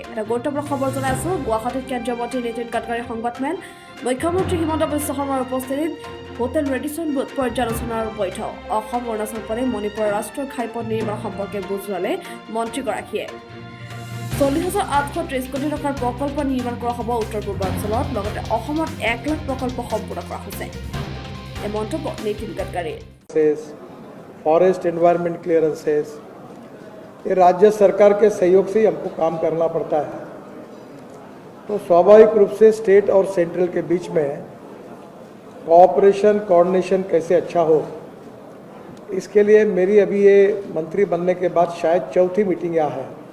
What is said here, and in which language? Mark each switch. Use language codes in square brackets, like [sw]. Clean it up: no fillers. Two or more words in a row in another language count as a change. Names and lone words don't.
[as] এটা গুৰুত্বপূৰ্ণ খবৰ জনাইছো গুৱাহাটীত কেন্দ্ৰীয় মন্ত্ৰী নীতিন গাডকাৰী সংবাদমেল মুখ্যমন্ত্ৰী হিমন্ত বিশ্ব শৰ্মাৰ উপস্থিতিত হোটেল ৰেডিশ্যন বুথ পৰ্যালোচনাৰ বৈঠক অসম অৰুণাচল প্ৰদেশ মণিপুৰৰ ৰাষ্ট্ৰীয় ঘাইপথ নিৰ্মাণ সম্পৰ্কে বুজ ল'লে মন্ত্ৰীগৰাকীয়ে। 40,830 কোটি টকাৰ প্ৰকল্প নিৰ্মাণ কৰা হ'ব উত্তৰ পূৰ্বাঞ্চলত লগতে অসমত 1 লাখ প্ৰকল্প সম্পূৰ্ণ কৰা হৈছে এই মন্তব্য নীতিন গাডকাৰীৰ। [en] forest environment clearances [hi] ये राज्य सरकार के सहयोग से ही हमको काम करना पड़ता है, तो स्वाभाविक रूप से स्टेट और सेंट्रल के बीच में [en] cooperation coordination [hi] कैसे अच्छा हो, इसके लिए मेरी अभी ये मंत्री बनने के बाद शायद चौथी मीटिंग यहाँ है।